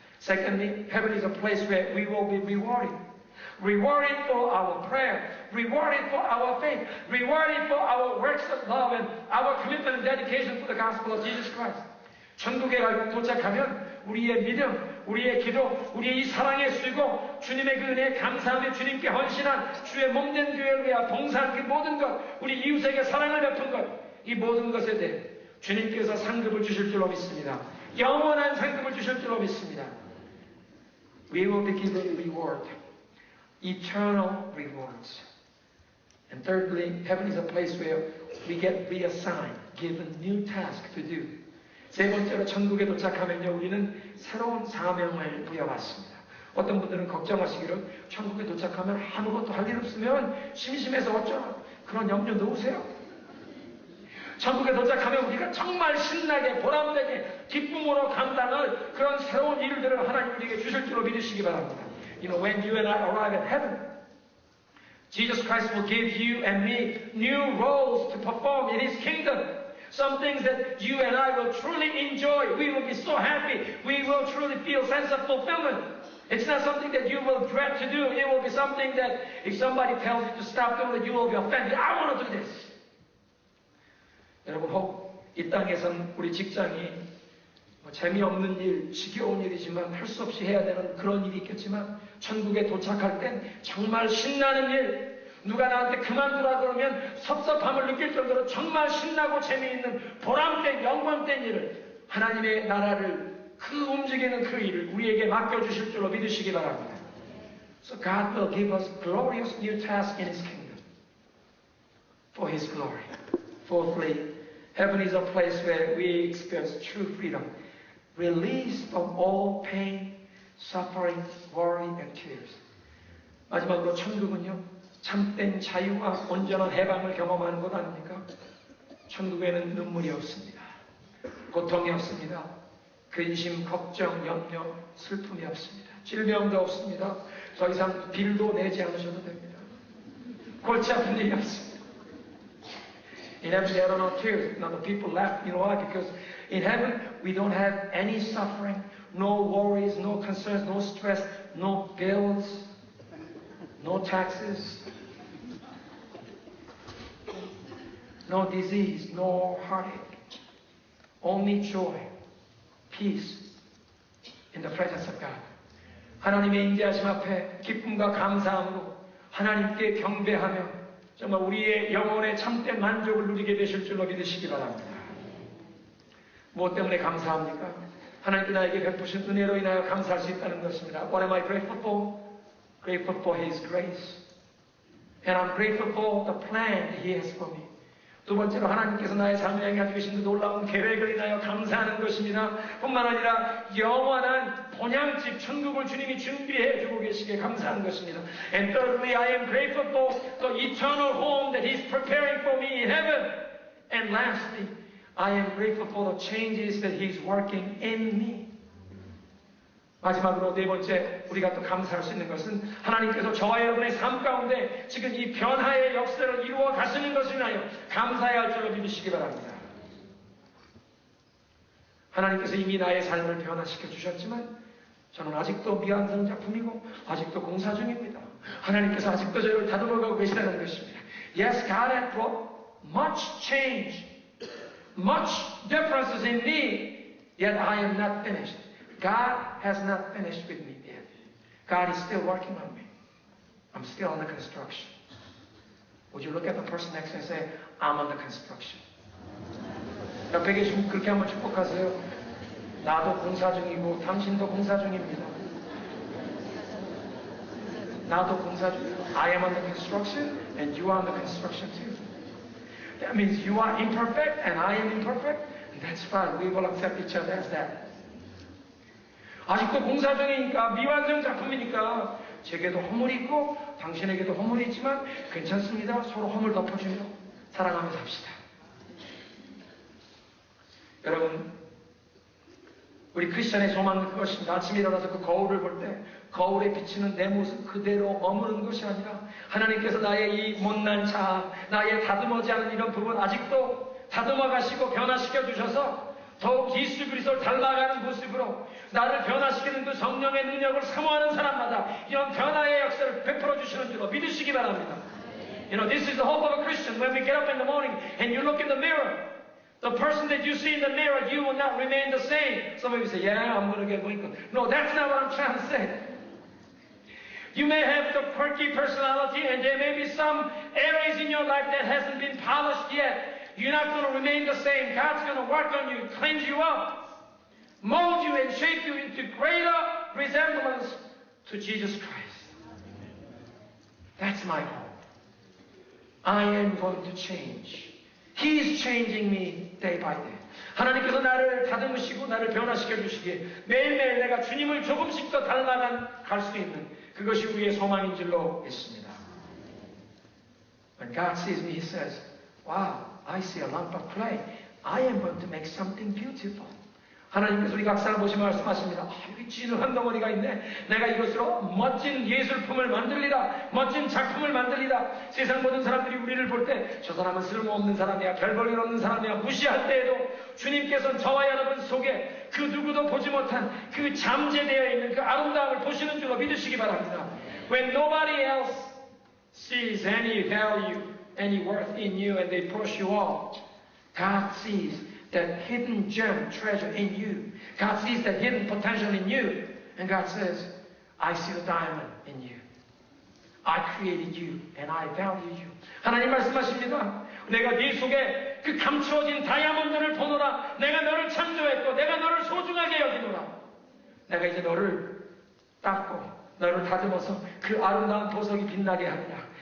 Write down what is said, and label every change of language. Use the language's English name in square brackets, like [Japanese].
[English] Secondly, heaven is a place where we will be rewarded. Rewarded for our prayer, rewarded for our faith, rewarded for our works of love and our commitment and dedication to the gospel of Jesus Christ. [Korean] 천국에 도착하면 우리의 믿음, 우리의 기도, 우리의 이 사랑의 수고, 주님의 그 은혜에 감사하며 주님께 헌신한 주의 몸된 교회를 위하여 봉사한 그 모든 것, 우리 이웃에게 사랑을 베푼 것, 이 모든 것에 대해 주님께서 상급을 주실 줄로 믿습니다. 영원한 상급을 주실 줄로 믿습니다. [English] We will be given reward, eternal rewards. And thirdly, heaven is a place where we get reassigned, given new task to do. [Korean] 세 번째로 천국에 도착하면요, 우리는 새로운 사명을 부여받습니다. 어떤 분들은 걱정하시기를 천국에 도착하면 아무것도 할 일 없으면 심심해서 어쩌나 그런 염려 놓으세요. 천국에 도착하면 우리가 정말 신나게 보람되게 기쁨으로 감당할 그런 새로운 일들을 하나님 우리에게 주실 줄로 믿으시기 바랍니다. [English] You know, when you and I arrive at heaven, Jesus Christ will give you and me new roles to perform in His kingdom. Some things that you and I will truly enjoy. We will be so happy. We will truly feel a sense of fulfillment. It's not something that you will dread to do. It will be something that if somebody tells you to stop doing it, you will be offended. I want to do this. [Korean] 여러분, 혹 이 땅에선 우리 직장이 재미없는 일, 지겨운 일이지만 할 수 없이 해야 되는 그런 일이 있겠지만 천국에 도착할 땐 정말 신나는 일, 누가 나한테 그만두라 그러면 섭섭함을 느낄 정도로 정말 신나고 재미있는 보람된 영광된 일을 하나님의 나라를 그 움직이는 그 일을 우리에게 맡겨주실 줄로 믿으시기 바랍니다. [English] So God will give us glorious new tasks in His kingdom for His glory. Fourthly, heaven is a place where we experience true freedom, release from all pain, suffering, worry, and tears. [Korean] 마지막으로 천국은요, 참된 자유와 온전한 해방을 경험하는 것 아닙니까? 천국에는 눈물이 없습니다. 고통이 없습니다. 근심, 걱정, 염려, 슬픔이 없습니다. 질병도 없습니다. 더 이상 빌도 내지 않으셔도 됩니다. 골치 아픈 일이 없습니다. [English] In heaven there are no tears. Now the people laugh. You know why? Because in heaven we don't have any suffering, no worries, no concerns, no stress, no bills, no taxes, no disease, no heartache. Only joy, peace in the presence of God. [Korean] 하나님의 인자하심 앞에 기쁨과 감사함으로 하나님께 경배하며 정말 우리의 영혼의 참된 만족을 누리게 되실 줄로 믿으시기 바랍니다. 무엇 때문에 감사합니까? 하나님께 나에게 베푸신 은혜로 인하여 감사할 수 있다는 것입니다. [English] What am I grateful for? Grateful for His grace. And I'm grateful for the plan that He has for me. [Korean] 두 번째로 하나님께서 나의 삶에 행하고 계신 그 놀라운 계획을 인하여 감사하는 것입니다. 뿐만 아니라 영원한 본향집 천국을 주님이 준비해 주고 계시기에 감사하는 것입니다. [English] And thirdly, I am grateful for the eternal home that He's preparing for me in heaven. And lastly, I am grateful for the changes that He's working in me. [Korean] 마지막으로 네 번째 우리가 또 감사할 수 있는 것은 하나님께서 저와 여러분의 삶 가운데 지금 이 변화의 역사를 이루어 가시는 것을 인하여 감사해야 할 줄로 믿으시기 바랍니다. 하나님께서 이미 나의 삶을 변화시켜 주셨지만 저는 아직도 미완성 작품이고 아직도 공사 중입니다. 하나님께서 아직도 저를 다듬어가고 계시다는 것입니다. [English] Yes, God has brought much change, much differences in me, yet I am not finished. God has not finished with me yet. God is still working on me. I'm still under construction. Would you look at the person next to you and say, I'm under construction? [Korean] 옆에 계시면 그렇게 한번 축복하세요. 나도 공사 중이고 당신도 공사 중입니다. 나도 공사 중. [English] I am under construction and you are under construction too. That means you are imperfect and I am imperfect. And that's fine. We will accept each other as that. [Korean] 아직도 공사 중이니까 미완성 작품이니까 제게도 허물이 있고 당신에게도 허물이 있지만 괜찮습니다. 서로 허물 덮어주며 사랑하며 삽시다. 여러분 우리 크리스천의 소망은 그것입니다. 아침에 일어나서 그 거울을 볼 때 거울에 비치는 내 모습 그대로 머무는 것이 아니라 하나님께서 나의 이 못난 자아, 나의 다듬어지 않은 이런 부분 아직도 다듬어 가시고 변화시켜 주셔서 더욱 예수 그리스도를 닮아가는 모습으로 나를 변화시키는 그 성령의 능력을 사모하는 사람마다 이런 변화의 역사를 베풀어 주시는 줄로 믿으시기 바랍니다. [English] You know, this is the hope of a Christian. When we get up in the morning and you look in the mirror, the person that you see in the mirror, you will not remain the same. Some of you say, yeah, I'm going to get wrinkled. No, that's not what I'm trying to say. You may have the quirky personality and there may be some areas in your life that hasn't been polished yet. You're not going to remain the same. God's going to work on you, cleanse you up, mold you and shape you into greater resemblance to Jesus Christ. That's my hope. I am going to change. He's changing me day by day. [Korean] 하나님께서 나를 다듬으시고 나를 변화시켜 주시기에 매일매일 내가 주님을 조금씩 더 닮아갈 수 있는 그것이 우리의 소망인 줄로 믿습니다. [English] When God sees me, He says, wow, I see a lump of clay. I am going to make something beautiful. [Korean] 하나님께서 우리 각사를 보시며 말씀하십니다. 여기 진흙한 덩어리가 있네. 내가 이것으로 멋진 예술품을 만들리라. 멋진 작품을 만들리라. 세상 모든 사람들이 우리를 볼 때 저 사람은 쓸모없는 사람이야. 별 볼일 없는 사람이야. 무시할 때에도 주님께서는 저와 여러분 속에 그 누구도 보지 못한 그 잠재되어 있는 그 아름다움을 보시는 줄로 믿으시기 바랍니다. [English] When nobody else sees any value, any worth in you and they push you off, God sees that hidden gem treasure in you. God sees that hidden potential in you. And God says, I see the diamond in you. I created you and I value you. [Korean] 하나님 말씀하십니다. 내가 네 속에 그 감추어진 다이아몬드를 보노라. 내가 너를 창조했고 내가 너를 소중하게 여기노라. 내가 이제 너를 닦고 너를 다듬어서 그 아름다운 보석이 빛나게 하리라.